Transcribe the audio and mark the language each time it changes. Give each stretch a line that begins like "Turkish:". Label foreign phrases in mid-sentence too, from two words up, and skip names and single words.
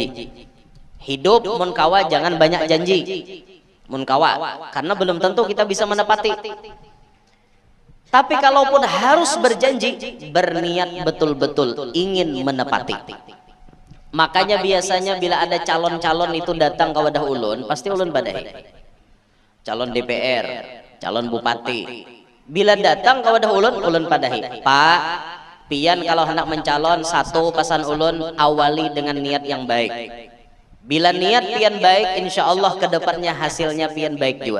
Indonesian: Hidup mun kawa jangan banyak janji. Mun kawa karena belum tentu kita bisa menepati. Tapi kalaupun harus berjanji, berniat betul-betul ingin menepati. Makanya biasanya bila ada calon-calon itu datang ke wadah ulun, pasti ulun badai. Calon DPR, calon bupati. Bila datang ke wadah ulun, ulun padahi. Pak, pian kalau hendak mencalon satu pesan ulun awali dengan niat yang baik. Bila niat pian baik, insya Allah kedepannya hasilnya pian baik juga.